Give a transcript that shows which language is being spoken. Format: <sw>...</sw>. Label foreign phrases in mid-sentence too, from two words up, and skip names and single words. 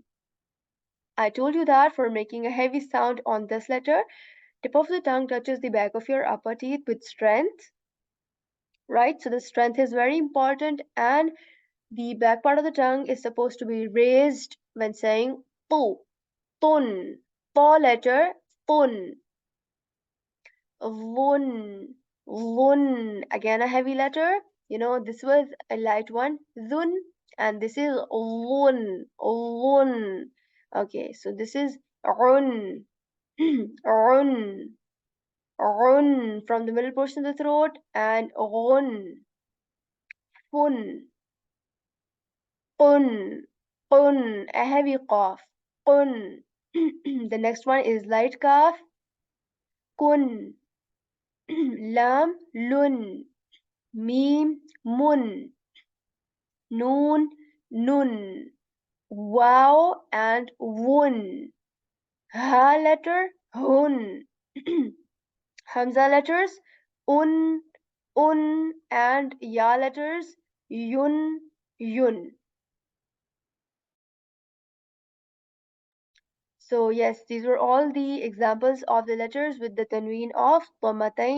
<en>I told you that for making a heavy sound on this letter, tip of the tongue touches the back of your upper teeth with strength, right? So the strength is very important, and the back part of the tongue is supposed to be raised when saying pu, tun, po letter, tun, vun, vun, again a heavy letter. This was a light one, zun, and this is vun, vun. Okay, so this is un, un, un from the middle portion of the throat, and gun, fun, qun, qun, a heavy cough, qun. The next one is light cough, kun, lam, lun, mim, mun, noon, nun, wow, and wun. Ha letter, hun. Hamza letters, un, and ya letters, yun. So yes, these were all the examples of the letters with the tanween of dhammatain.</en>